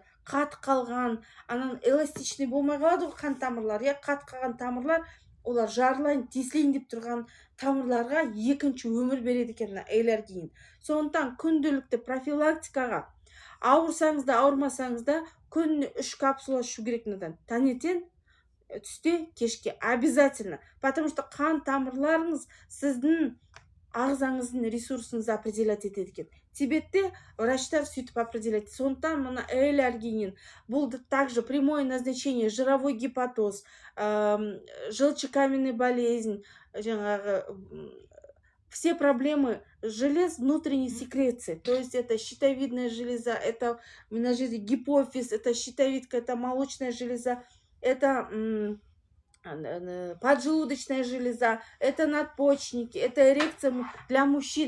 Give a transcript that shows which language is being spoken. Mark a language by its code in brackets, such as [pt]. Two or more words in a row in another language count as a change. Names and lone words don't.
[kk] Қат қалған, эластичный болмай қалады қан тамырлар, қат қалған тамырлар олар жарылайын, тесілейін деп тұрған тамырларға екінші өмір береді екен L-аргинин. Сондықтан күнделікті профилактикаға ауырсаңыз да, ауырмасаңыз да күніне 3 капсула ішу керек надан. Таңертең, түсте, кешке обязательно. [ru] Потому что [kk] қан тамырларыңыз сіздің ағзаңыздың ресурсыңызды определять етеді екен. Тибетте врачтар сөйтіп определяет. Сондықтан мына L-аргинин бұл [ru] также прямое назначение жировой гепатоз, желчекаменная болезнь, жаңағы все проблемы желез внутренней секреции. То есть это щитовидная железа, это гипофиз, это щитовидка, это молочная железа, это поджелудочная железа, это надпочечники, это эрекция для мужчин.